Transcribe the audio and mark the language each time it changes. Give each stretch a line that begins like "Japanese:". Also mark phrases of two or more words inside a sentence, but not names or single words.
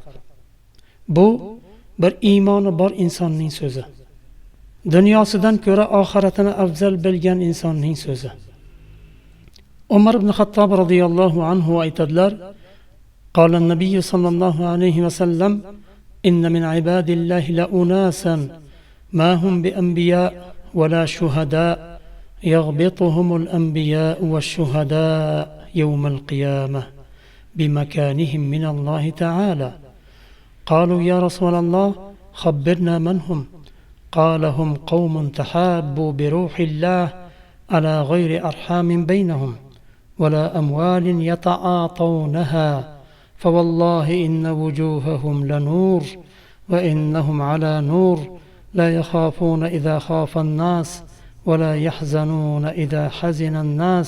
Uzbek: Bu bir iymoni bor insonning so'zi. Dunyosidan ko'ra oxiratini afzal bilgan insonning so'zi. Umar ibn Xattob radhiyallohu anhu aytadilar:
Arabic: "قال النبي صلى الله عليه وسلم: إن من عباد الله لأناسا ما هم بأنبياء ولا شهداء يغبطهم الأنبياء والشهداء يوم القيامة بمكانهم من الله تعالى. قالوا يا رسول الله خبرنا من هم؟ قال: هم قوم تحابوا بروح الله على غير أرحام بينهم ولا أموال يتعاطونها، فوالله إن وجوههم لنور وإنهم على نور لا يخافون إذا خاف الناس ولا يحزنون إذا حزن الناس".